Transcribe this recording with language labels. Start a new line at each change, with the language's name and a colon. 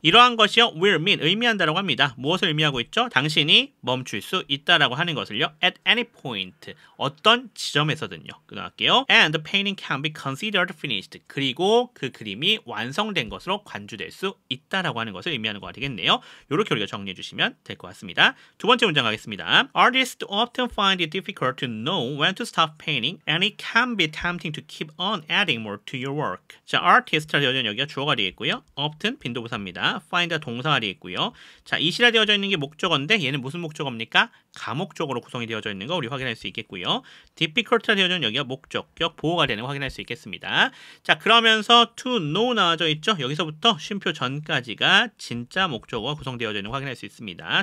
Korean: 이러한 것이요
English: will mean
Korean: 의미한다라고 합니다. 무엇을 의미하고 있죠? 당신이 멈출 수 있다라고 하는 것을요
English: at any point
Korean: 어떤 지점에서든요. 끊어갈게요.
English: And the painting can be considered finished.
Korean: 그리고 그 그림이 완성된 것으로 관주될 수 있다라고 하는 것을 의미하는 거가 되겠네요. 이렇게 우리가 정리해 주시면 될 것 같습니다. 두 번째 문장 가겠습니다.
English: Artists often find it difficult to know when to stop painting and it can be tempting to keep on adding more to your work.
Korean: 자, artist라 되어져 있는 여기가 주어가 되겠고요. often 빈도부사입니다. find가 동사가 되겠고요. 자, it이라 되어져 있는 게 목적어인데 얘는 무슨 목적어입니까? 가목적으로 구성이 되어져 있는 거 우리 확인할 수 있겠고요. difficult라 되어져 있는 여기가 목적격 보호가 되는 거 확인할 수 있겠습니다. 자, 그러면서
English: to know
Korean: 나와져 있죠. 여기서부터 쉼표 전까지가 진짜 목적어가 구성되어져 있는 거 확인할 수 있습니다.